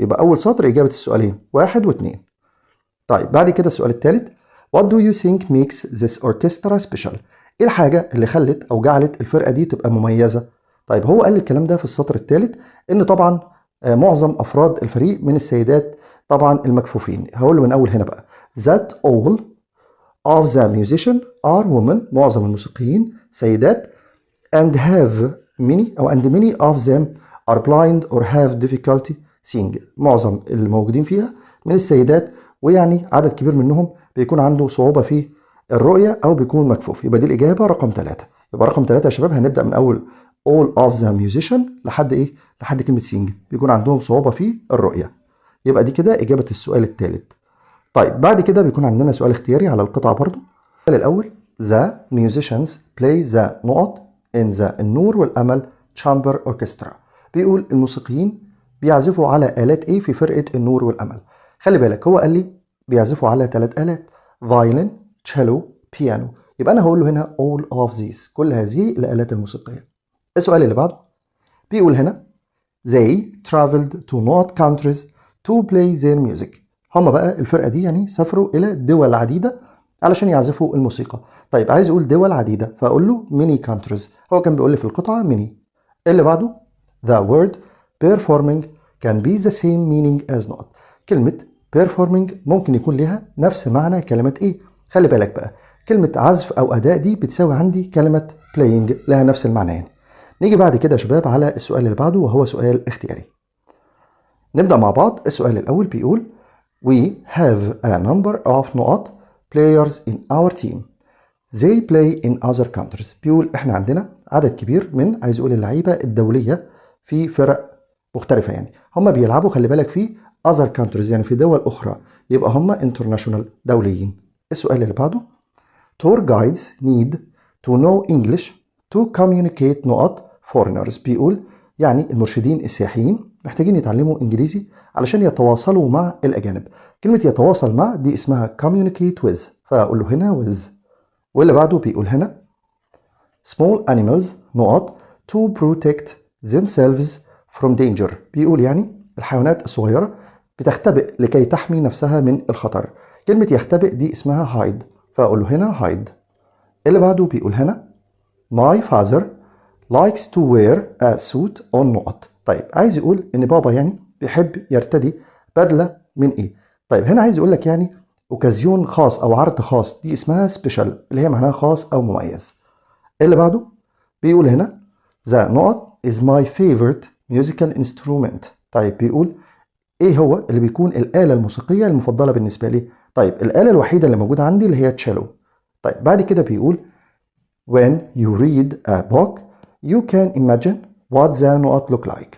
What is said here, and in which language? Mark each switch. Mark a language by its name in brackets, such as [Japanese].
[Arabic] يبقى اول سطر اجابه السؤالين 1 و2. طيب بعد كده السؤال الثالث [English] What do you think makes this orchestra special؟ [Arabic] ايه الحاجه اللي خلت او جعلت الفرقه دي تبقى مميزه؟ طيب هو قال الكلام ده في السطر الثالث ان طبعا معظم افراد الفريق من السيدات طبعا المكفوفين. هقول له من اول هنا بقى [English] that all of the musicians are women. [Arabic] معظم الموسيقيين سيدات [English] and many of them are blind or have difficulty seeing. [Arabic] معظم الموجودين فيها من السيدات ويعني عدد كبير منهم بيكون عنده صعوبة في الرؤية أو بيكون مكفوف. يبقى دي الإجابة رقم 3. يبقى رقم 3 يا شباب هنبدأ من أول all of the musicians لحد إيه؟ لحد كلمة seeing بيكون عندهم صعوبة في الرؤية. يبقى دي كده إجابة السؤال الثالث. طيب بعد كده بيكون عندنا سؤال اختياري على القطعة برضو. [English] السؤال الأول the musicians play the نقط in the النور والأمل chamber orchestra. [Arabic] بيقول الموسيقيين بيعزفوا على آلات إيه في فرقة النور والأمل؟ خلي بالك هو قال لي بيعزفوا على 3 آلات violin cello piano. يبقى أنا هقول له هنا all of these كل هذه الآلات الموسيقية. السؤال اللي بعده بيقول هنا [English] they traveled to north countries to play their music. [Arabic] هم بقى الفرقة دي يعني سافروا إلى دول عديدة علشان يعزفوا الموسيقى. طيب عايز يقول دول عديدة فأقول له many countries. هو كان بيقول لي في القطعة many. اللي بعده [English] the word performing can be the same meaning as not. [Arabic] كلمة performing ممكن يكون لها نفس معنى كلمة ايه؟ خلي بالك بقى كلمة عزف أو أداء دي بتساوي عندي كلمة playing لها نفس المعنيين. نيجي بعد كده يا شباب على السؤال اللي بعده وهو سؤال اختياري. نبدأ مع بعض. السؤال الأول بيقول [English] we have a number of نقط players in our team they play in other countries. [Arabic] بيقول احنا عندنا عدد كبير من عايز اقول اللعيبه الدوليه في فرق مختلفه، يعني هم بيلعبوا خلي بالك في other countries يعني في دول اخرى، يبقى هم international دوليين. السؤال اللي بعده [English] tour guides need to know English to communicate نقط foreigners. [Arabic] بيقول يعني المرشدين السياحيين محتاجين يتعلموا انجليزي علشان يتواصلوا مع الاجانب. كلمه يتواصل مع دي اسمها communicate with، فاقول له هنا with. واللي بعده بيقول هنا [English] small animals نقط to protect themselves from danger. [Arabic] بيقول يعني الحيوانات الصغيرة بتختبئ لكي تحمي نفسها من الخطر. كلمة يختبئ دي اسمها hide، فأقول له هنا hide. اللي بعده بيقول هنا [English] my father likes to wear a suit on نقط. [Arabic] طيب عايز يقول ان بابا يعني بيحب يرتدي بدلة من ايه؟ طيب هنا عايز يقول لك يعني اوكازيون خاص او عرض خاص، دي اسمها سبيشال اللي هي معناها خاص او مميز. اللي بعده بيقول هنا [English] the نقط is my favorite musical instrument. [Arabic] طيب بيقول ايه هو اللي بيكون الآلة الموسيقية المفضلة بالنسبة لي؟ طيب الآلة الوحيدة اللي موجودة عندي اللي هي تشيلو. طيب بعد كده بيقول [English] when you read a book you can imagine what the نقط look like.